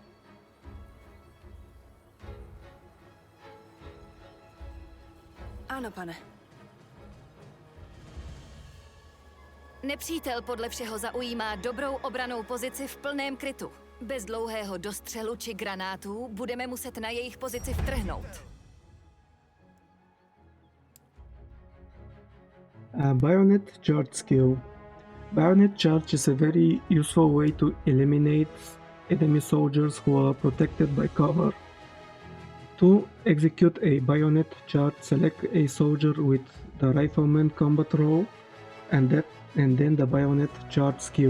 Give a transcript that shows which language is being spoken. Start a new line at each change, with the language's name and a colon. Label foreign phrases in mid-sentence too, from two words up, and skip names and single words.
Czech: Ano, pane. Nepřítel podle všeho zaujímá dobrou obranou pozici v plném krytu. Bez dlouhého dostřelu či granátů budeme muset na jejich pozici vtrhnout.
English: Bayonet charge skill. Bayonet charge is a very useful way to eliminate enemy soldiers who are protected by cover. To execute a bayonet charge, select a soldier with the rifleman combat role and then the bayonet charge skill.